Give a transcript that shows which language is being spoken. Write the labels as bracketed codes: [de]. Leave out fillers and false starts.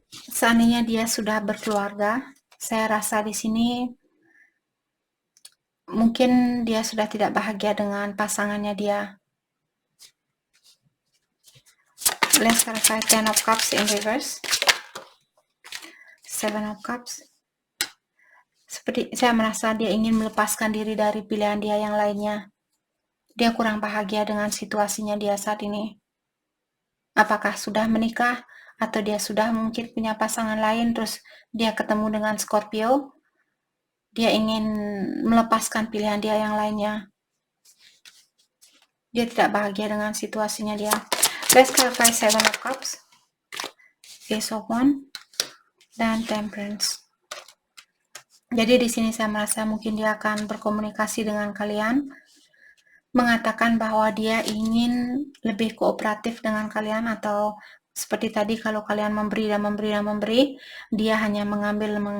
[id] Seandainya dia sudah berkeluarga, saya rasa di sini mungkin dia sudah tidak bahagia dengan pasangannya dia. [en] Let's clarify Ten of Cups in reverse. Seven of Cups. [id] Seperti saya merasa dia ingin melepaskan diri dari pilihan dia yang lainnya. Dia kurang bahagia dengan situasinya dia saat ini. Apakah sudah menikah atau dia sudah mungkin punya pasangan lain, terus dia ketemu dengan Scorpio, dia ingin melepaskan pilihan dia yang lainnya. Dia tidak bahagia dengan situasinya dia. [en] Let's clarify Seven of Cups, Ace of Wands, dan Temperance. [id] Jadi di sini saya merasa mungkin dia akan berkomunikasi dengan kalian, mengatakan bahwa dia ingin lebih kooperatif dengan kalian, atau seperti tadi kalau kalian memberi dan memberi dan memberi, dia hanya mengambil.